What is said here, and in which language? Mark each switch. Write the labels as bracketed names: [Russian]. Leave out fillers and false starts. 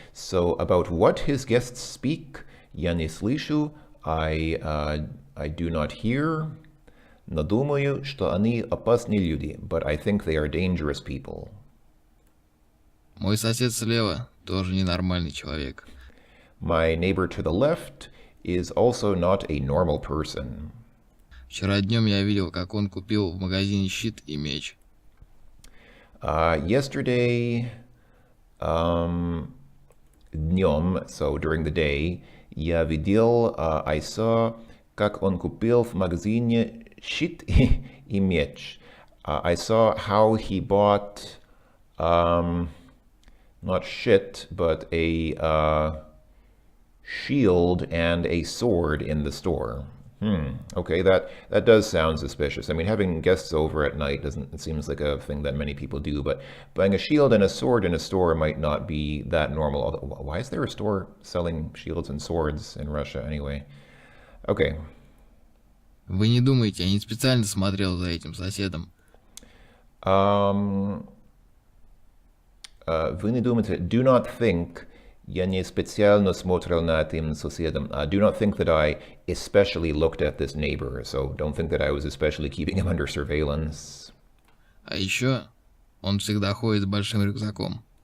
[English] So about what his guests speak, [Russian] я не слышу. [English] I do not hear. [Russian] Но думаю, что они опасные люди. [English] But I think they are dangerous people. [Russian] Мой сосед слева тоже ненормальный человек. [English] My neighbor to the left is also not a normal person. [Russian] Вчера днем я видел, как он купил в магазине щит и меч. Yesterday, днем, [English] so during the day, [Russian] я видел, [English] I saw, [Russian] как он купил в магазине щит и меч. [English] I saw how he bought, not shit, but a shield and a sword in the store. Okay, that does sound suspicious. I mean, having guests over at night it seems like a thing that many people do, but buying a shield and a sword in a store might not be that normal. Although, why is there a store selling shields and swords in Russia anyway? Okay. [Russian] Вы не думаете, я не специально смотрел за этим соседом. Вы не думаете, [English] do not think, [Russian] я не специально смотрел на этим соседом. [English] Do not think that I especially looked at this neighbor, so don't think that I was especially keeping him under surveillance. [Russian] А еще он всегда ходит с большим рюкзаком.